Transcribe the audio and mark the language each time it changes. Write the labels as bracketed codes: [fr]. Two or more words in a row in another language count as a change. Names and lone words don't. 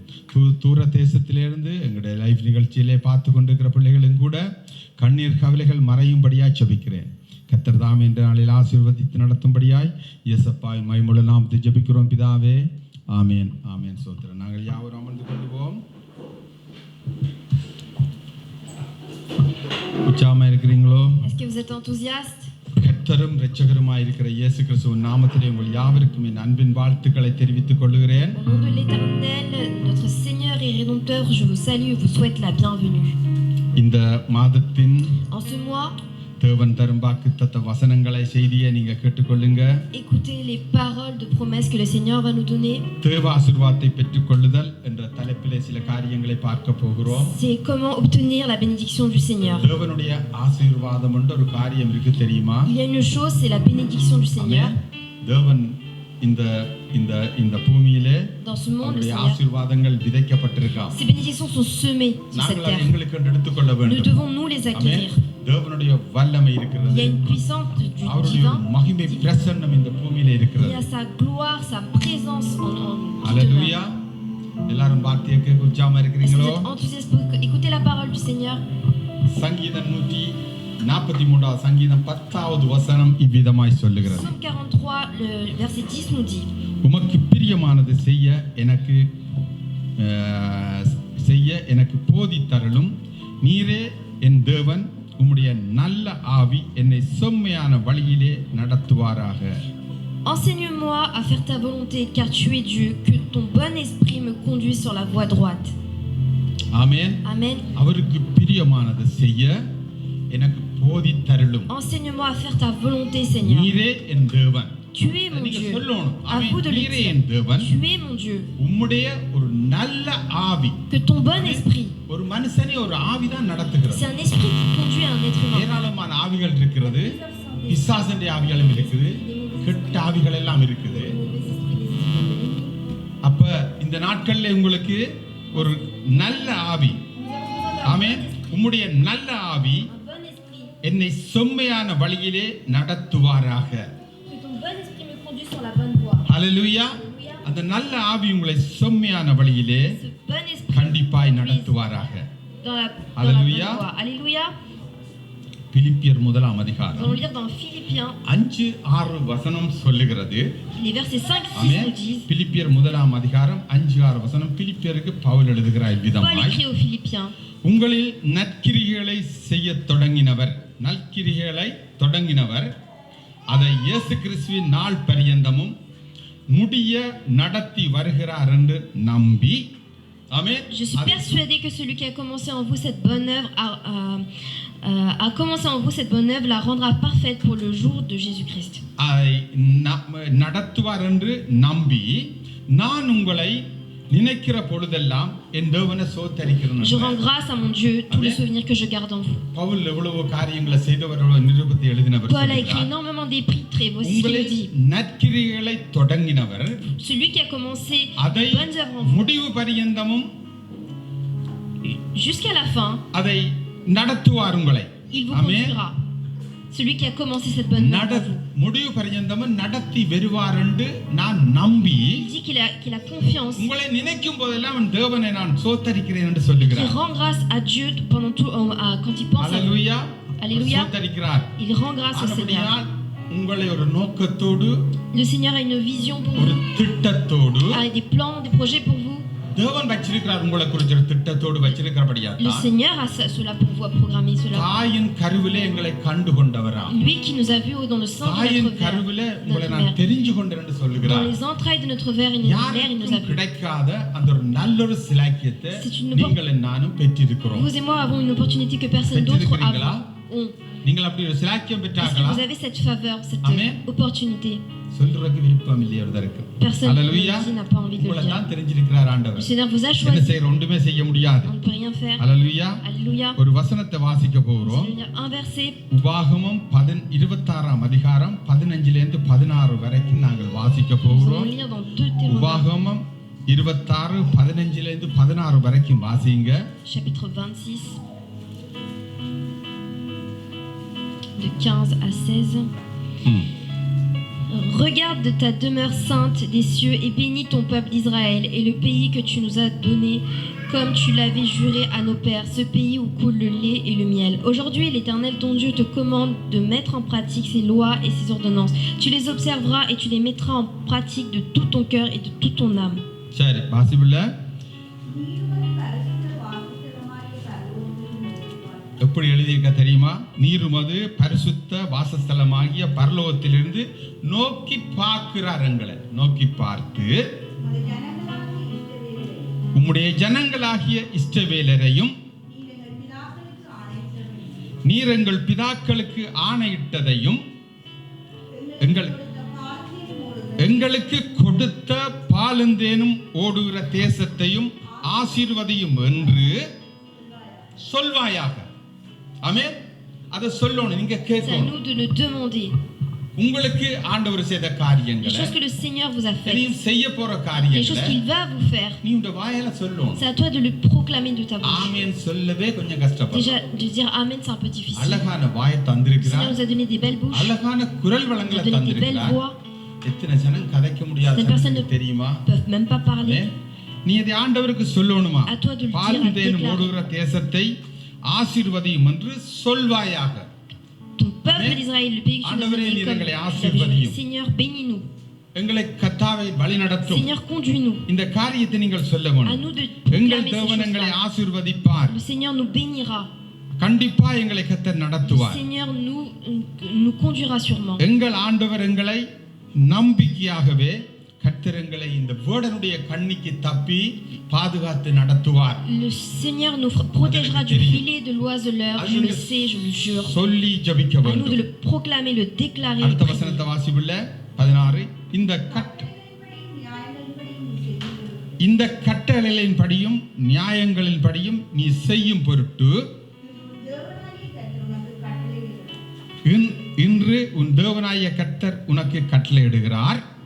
[ta] தூர தேசத்திலிருந்து எங்களுடைய லைஃப் நிகழ்ச்சியிலே பார்த்து கொண்டிருக்கிற பிள்ளைகளும் கூட கண்ணீர் கவலைகள் மறையும்படியா ஜெபிக்கிறேன். கர்த்தர் தாம் என்ற நாளில் ஆசீர்வதித்து நடத்தும்படியாய் இயேசப்பாவின் மகிமையுள்ள நாமத்தில் ஜெபிக்கிறோம் பிதாவே. ஆமேன், ஆமேன். சோத்திரம். நாங்கள் யாவரும் அமர்ந்து கொள்வோம். உற்சாகமா இருக்கிறீங்களோ? [fr] Est-ce que vous êtes enthousiaste? [ta] கர்த்தரும் இரட்சகருமாய் இருக்கிற இயேசு கிறிஸ்துவின் நாமத்திலே உங்கள் யாவருக்கும் என் அன்பின் வாழ்த்துக்களை தெரிவித்துக் கொள்கிறேன். [fr] Au nom de l'Éternel, notre Seigneur et Rédempteur, je vous salue et vous souhaite la bienvenue. [ta] இந்த மாதத்தின் [fr] En ce mois, [ta] தேவன் தரும் வாக்குத்தத்த வசனங்களை செய்தியை நீங்க கேட்டுக்கொள்ளுங்க. [fr] écoutez les paroles de promesses que le Seigneur va nous donner. [ta] தேவ ஆசீர்வாதத்தை பெற்றுக்கொள்ளுதல் என்ற தலைப்பிலே சில காரியங்களை பார்க்க போகிறோம். [fr] C'est comment obtenir la bénédiction du Seigneur. [ta] தேவனுடைய ஆசீர்வாதம் என்ற ஒரு காரியம் இருக்கு தெரியுமா? [fr] Il y a une chose, c'est la bénédiction du Seigneur. [ta] தேவன் இந்த இந்த இந்த பூமியிலே [fr] Dans ce monde, le [ta] அவருடைய [fr] Seigneur, [ta] ஆசீர்வாதங்கள் விதைக்கப்பட்டிருக்காம். [fr] ces bénédictions sont semées sur cette [ta] நாங்கள் [fr] terre. [ta] எங்களுக்கு எடுத்துக்கொள்ள [fr] Nous [ta] வேண்டும். [fr] devons nous les acquérir. [ta] தேவனுடைய வல்லமை [fr] Il y [ta] இருக்கிறது. [fr] a une puissance du [ta] அவருடைய [fr] divin. [ta] மகிமை பிரசன்னம் இந்த பூமியிலே [fr] Il y [ta] இருக்கிறது. [fr] a sa gloire, sa présence en [ta] ஹalleluya. எல்லாரும் வார்த்தையை கேட்க உற்சாகமா [fr] Est-ce que [ta] இருக்கிறீங்களோ? [fr] vous êtes enthousiaste pour écouter la parole du Seigneur? [ta] சங்கீதம் 143 சங்கீதம் 10வது வசனம் இவ்விதமாய் சொல்லுகிறது. [fr] Psaume 43, le verset 10 nous dit: [ta] உமக்கு பிரியமானது செய்ய எனக்கு போதித்தருளும். நீரே என் தேவன், உம்முடைய நல்ல ஆவி என்னை செம்மையான வழியிலே நடத்துவாராக. [fr] Enseigne-moi à faire ta volonté, car tu es Dieu, que ton bon esprit me conduise sur la voie droite. [ta] ஆமென். [fr] Amen. [ta] அவருக்கு பிரியமானது செய்ய எனக்கு போதித்தருளும். [fr] Enseigne-moi à faire ta volonté, Seigneur. [ta] நீரே என் தேவன். [fr] Tu es mon [ta] நீங்க [fr] Dieu. [ta] சொல்லணும். [fr] À vous de le [ta] நீரே என் [fr] dire. [ta] தேவன். [fr] Tu es mon Dieu. [ta] உம்முடைய ஒரு நல்ல ஆவி. [fr] Que ton bon esprit. [ta] ஒரு மனுஷனை ஒரு ஆவி தான் நடத்துகிறது. [fr] C'est un esprit qui conduit un être humain. [ta] ஏராளமான ஆவிகள் இருக்கிறது. பிசாசனுடைய ஆவிகளும் இருக்குது. கெட்ட ஆவிகள் எல்லாம் இருக்குது. அப்ப இந்த நாட்கள்ல உங்களுக்கு ஒரு நல்ல ஆவி, ஆமென், உம்முடைய நல்ல ஆவி என்னை செம்மையான வழியிலே நடத்துவாராக. ஹalleluya. அந்த நல்ல ஆவி உங்களை செம்மையான வழியிலே கண்டிப்பாய் நடத்துவாராக. [fr] dans la bonne Alléluia. voie. Alléluia. [ta] பிலிப்பியர் முதலாம் [fr] Nous [ta] அதிகாரம் [fr] allons lire dans Philippiens, [ta] 5-6 வசனம் சொல்லுகிறது. [fr] les versets 5, 6 [ta] ஆமென். [fr] nous disent. [ta] பிலிப்பியர் முதலாம் அதிகாரம் 5-6 வசனம். பிலிப்பியருக்கு பவுல் எழுதுகிறார் [fr] Paul [ta] விதமாய், [fr] écrit aux Philippiens. [ta] உங்களில் நற்கிரிகளை செய்ய தொடங்கினவர், அதை இயேசு கிறிஸ்துவின் நாள் பரியந்தமும் முடிய நடத்தி வருகிறார் என்று நம்பி. ஆமென். [fr] Je suis persuadé que celui qui a commencé en vous cette bonne œuvre a commencé en vous cette bonne œuvre, la rendra parfaite pour le jour de Jésus-Christ. [ta] அதை நடத்துவார் என்று நம்பி நான் உங்களை நினைக்கிற பொழுதெல்லாம் என் தேவனை சோத்தரிக்கிறேன். [fr] Je rends grâce à mon Dieu tous les souvenirs que je garde en vous. [ta] பவுல் எவ்வளவு காரியங்களை செய்தவரோட நிருபத்தை எழுதினவர். [fr] Paul a écrit énormément d'épîtres et voici ce qu'il nous dit. [ta] நற்கிரியைகளை தொடங்கினவர், [fr] Celui qui a commencé [ta] அதை [fr] de bonnes œuvres en vous [ta] முடிவு பரியந்தமும் [fr] jusqu'à la fin, [ta] அதை நடத்துவார் உங்களை. [fr] il vous [ta] ஆமென். [fr] conduira. Celui qui a commencé cette bonne œuvre en vous. [ta] முடிவு பரியந்தமும் நடத்தி வருவார் என்று நான் நம்பி. [fr] Il dit qu'il a confiance, [ta] உங்களை நினைக்கும் போதெல்லாம் என் தேவனை நான் சோத்தரிக்கிறேன் என்று [fr] qu'il [ta] சொல்லுகிறார். [fr] rend grâce à Dieu pendant tout, quand il pense à vous. [ta] அல்லேலூயா. [fr] Alléluia. [ta] சோத்தரிக்கிறார். [fr] Il rend grâce au Seigneur. [ta] ஆனபடியால் உங்களை ஒரு நோக்கத்தோடு, [fr] Le Seigneur a une vision pour [ta] ஒரு [fr] vous, [ta] திட்டத்தோடு [fr] a des plans, des projets pour vous. [ta] தேவன் வச்சிருக்கிறார். உங்களை குறித்த ஒரு திட்டத்தோடு வச்சிருக்கிறபடியா [fr] Le Seigneur a cela pour vous, a programmé cela. [ta] தாயின் கருவிலே எங்களை கண்டு கொண்டவராம். [fr] Lui qui nous a vus dans le sang de [ta] தாயின் [fr] notre [ta] கருவிலே [fr] mère, [ta] உங்களை [fr] notre [ta] நான் [fr] mère. [ta] தெரிஞ்சு கொண்டேன் என்று [fr] Dans [ta] சொல்லுகிறார். [fr] les entrailles de notre mère, il nous a [ta] யாருக்கும் [fr] vus. [ta] கிடைக்காத அந்த ஒரு நல்ல ஒரு சிலாக்கியத்தை [fr] C'est une [ta] நீங்களும் நானும் பெற்றிருக்கிறோம். [fr] Vous et moi avons une opportunité que personne d'autre [ta] பெற்றிருக்கிறீங்களா? [fr] ont. [ta] நீங்கள் அப்படி ஒரு சிலாக்கியம் [fr] Est-ce que [ta] பெற்றார்களா? [fr] vous avez cette faveur, cette Amen. opportunité? [ta] சொல்றதுக்கு விருப்பம் இல்லையா ஒருத்தருக்கு? [fr] Personne [ta] அல்லேலூயா. [fr] ici n'a pas envie de le [ta] உங்களை [fr] dire. [ta] தான் தெரிஞ்சிருக்கிறார் [fr] Le [ta] ஆண்டவர். [fr] Seigneur vous a [ta] என்ன [fr] choisi. [ta] செய்யற ஒன்றுமே செய்ய முடியாது. [fr] On ne peut rien faire. [ta] அல்லேலூயா. [fr] Alléluia. [ta] ஒரு வசனத்தை வாசிக்க [fr] Nous [ta] போகிறோம். [fr] allons lire un verset. [ta] உபாகமம் 26ஆம் அதிகாரம் 15லிருந்து 16 வரைக்கும் நாங்கள் வாசிக்க [fr] Nous allons [ta] போகிறோம். [fr] lire dans Deutéronome, [ta] உபாகமம் 26 15லிருந்து 16 வரைக்கும் வாசிங்க. [fr] chapitre 26, de 15 à 16. ம். Regarde de ta demeure sainte des cieux et bénis ton peuple d'Israël et le pays que tu nous as donné, comme tu l'avais juré à nos pères, ce pays où coule le lait et le miel. Aujourd'hui, l'Éternel ton Dieu te commande de mettre en pratique ses lois et ses ordonnances. Tu les observeras et tu les mettras en pratique de tout ton cœur et de toute ton âme. [ta] சரி வாசிப்புல எப்படி எழுதியிருக்க தெரியுமா? நீருமது பரிசுத்த வாசஸ்தலமாகிய பரலோகத்திலிருந்து நோக்கி பார்க்கிறார். எங்களை நோக்கி பார்த்து உம்முடைய ஜனங்களாகிய இஷ்டவேலரையும் நீர் எங்கள் பிதாக்களுக்கு ஆணையிட்டதையும் எங்களுக்கு கொடுத்த பாலந்தேனும் ஓடுகிற தேசத்தையும் ஆசீர்வதியும் என்று சொல்வாயாக. ஆமென். அத சொல்லணும், நீங்க [fr] C'est à [ta] கேட்கணும். [fr] nous de le demander. [ta] உங்களுக்கு ஆண்டவர் செய்த [fr] Les [ta] காரியங்களை, [fr] choses que le Seigneur vous a [ta] நீ [fr] faites, [ta] செய்ய போற [fr] les choses [ta] காரியங்களை [fr] qu'il va vous faire, [ta] நீ உங்க வாயால சொல்லணும். [fr] c'est à toi de le proclamer de ta bouche. [ta] ஆமென் சொல்லவே கொஞ்சம் கஷ்டப்படும். [fr] Déjà, de dire Amen, c'est un peu difficile. [ta] அழகான வாயை [fr] Le Seigneur [ta] தந்திருக்கிறார். [fr] nous a donné des belles bouches, [ta] அழகான குரல் [fr] nous a [ta] வளங்களை [fr] donné des belles [ta] தந்திருக்கிறார். [fr] voix, [ta] எத்தனை ஜனம் கதைக்க முடியாத [fr] Certaines personnes [ta] ஜனங்களுக்கு தெரியுமா? [fr] ne peuvent même pas parler. [ta] ஆமென். நீ இதை ஆண்டவருக்கு சொல்லணுமா? [fr] À toi de le dire, à [ta] பாலந்தேனும் [fr] déclarer. [ta] ஓடுகிற தேசத்தை ஆசீர்வதியும் என்று சொல்வாயாக. [fr] Ton peuple Amen. d'Israël, le pays que tu nous as [ta] ஆண்டவரே, [fr] donné, [ta] நீர் [fr] comme [ta] எங்களை [fr] tu l'avais [ta] ஆசீர்வதியும். [fr] juré. Seigneur, bénis-nous. [ta] எங்களை கர்த்தாவே வழி நடத்தும். [fr] Seigneur, conduis-nous. [ta] இந்த காரியத்தை நீங்கள் சொல்ல [fr] À [ta] வேண்டும். [fr] nous de [ta] எங்கள் [fr] proclamer ces [ta] தேவன் எங்களை [fr] choses-là. [ta] ஆசீர்வதிப்பார். [fr] Le Seigneur nous bénira. [ta] கண்டிப்பா எங்களை கர்த்தர் [fr] Le [ta] நடத்துவார். [fr] Seigneur nous conduira sûrement. [ta] எங்கள் ஆண்டவர் எங்களை நம்பிக்கையாகவே கர்த்தர் எங்களை இந்த வேடனுடைய கண்ணிக்கு தப்பி பாதுகாத்து நடத்துவார். [fr] Le Seigneur nous protégera du filet de l'oiseleur. Je le sais, je le jure. [ta] சொல்லி ஜெபிக்க [fr] À nous de [ta] வேண்டும். [fr] le proclamer, le déclarer. [ta] அடுத்த [fr] le [ta] வசனத்தை [fr] prier. [ta] வாசிப்புள்ள 16 இந்த கட்டளைகளின்படியும் நியாயங்களின்படியும் நீ செய்யும் பொருட்டு இன்று உன் தேவனாகிய கர்த்தர் உனக்கு கட்டளையிடுகிறார்.